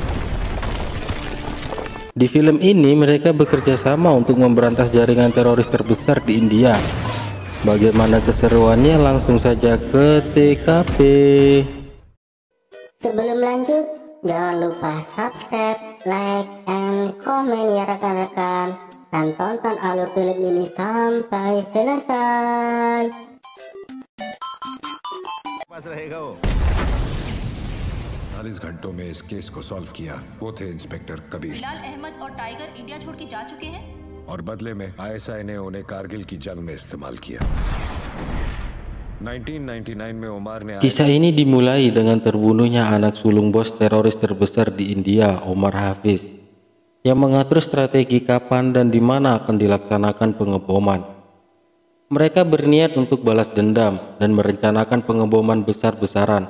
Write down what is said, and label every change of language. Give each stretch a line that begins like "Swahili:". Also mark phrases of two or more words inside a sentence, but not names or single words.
Indonesian: Di film ini mereka bekerja sama untuk memberantas jaringan teroris terbesar di India. Bagaimana keseruannya? Langsung saja ke TKP. Sebelum lanjut, jangan lupa subscribe,
English: like, and comment
Indonesian: ya rekan-rekan, dan tonton alur film ini sampai selesai.
Hindi: 40 घंटों में इस केस को सॉल्व किया। वो थे इंस्पेक्टर कबीर। बिलाल अहमद और टाइगर इंडिया छोड़ के जा चुके हैं और बदले में आईएसआई ने उन्हें कारगिल की जंग में इस्तेमाल किया। 1999 में उमर ने
Indonesian: Kisah ini dimulai dengan terbunuhnya anak sulung bos teroris terbesar di India, Omar Hafiz, yang mengatur strategi kapan dan di mana akan dilaksanakan pengeboman. Mereka berniat untuk balas dendam dan merencanakan pengeboman besar-besaran.